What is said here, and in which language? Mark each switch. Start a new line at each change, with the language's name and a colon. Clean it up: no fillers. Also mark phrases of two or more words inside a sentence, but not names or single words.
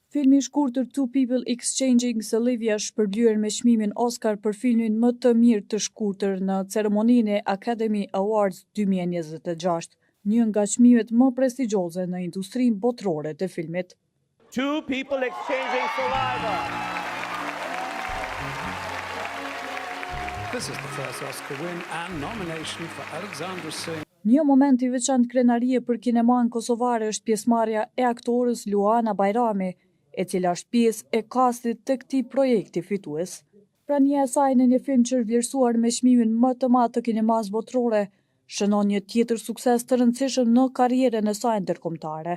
Albanian: Filmi i shkurtër Two People Exchanging Saliva shpërblyer me çmimin Oscar për filmin më të mirë të shkurtër në ceremoninë e Academy Awards 2026, një nga çmimet më prestigjioze në industrinë botërore të filmit. Two People Exchanging Saliva.
English: This is the first Oscar win and nomination for Alexandra Singh.
Albanian: Një moment i veçantë krenarie për kineman kosovare është pjesëmarrja e aktorës Luana Bajrami, e cila është pjesë e kastit të këtij projekti fitues. Prania e saj në një film që është vlerësuar me çmimin më të madh të kinemas botërore, shënon një tjetër sukses të rëndësishëm në karrierën e saj ndërkombëtare.